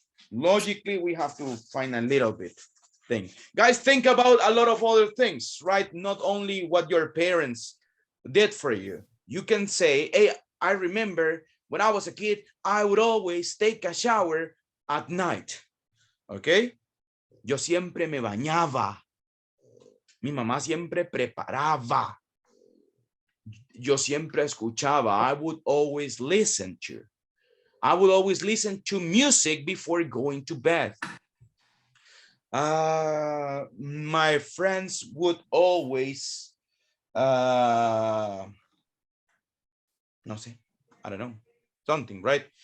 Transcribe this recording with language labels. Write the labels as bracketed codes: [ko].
[en] Logically, we have to find a little bit thing. Guys, think about a lot of other things, right? Not only what your parents did for you. You can say, hey, I remember when I was a kid, I would always take a shower at night. [es] Okay? Yo siempre me bañaba. Mi mamá siempre preparaba. Yo siempre escuchaba. [en] I would always listen to. I would always listen to music before going to bed. My friends would always, [es] no sé, [en] I don't know, something, right?